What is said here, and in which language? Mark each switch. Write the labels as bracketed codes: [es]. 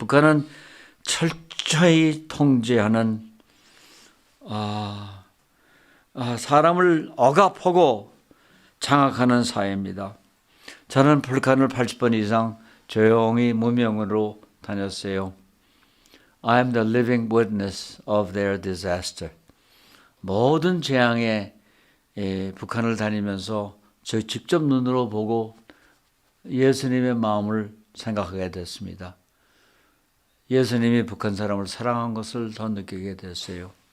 [ko] 북한은 철저히 통제하는 사람을 억압하고 장악하는 사회입니다. 저는 북한을 80번 이상 조용히 무명으로 다녔어요. [en] I am the living witness of their disaster. [ko] 모든 재앙에 북한을 다니면서 저 직접 눈으로 보고 예수님의 마음을 생각하게 됐습니다. 예수님이 북한 사람을 사랑한 것을 더 느끼게 됐어요.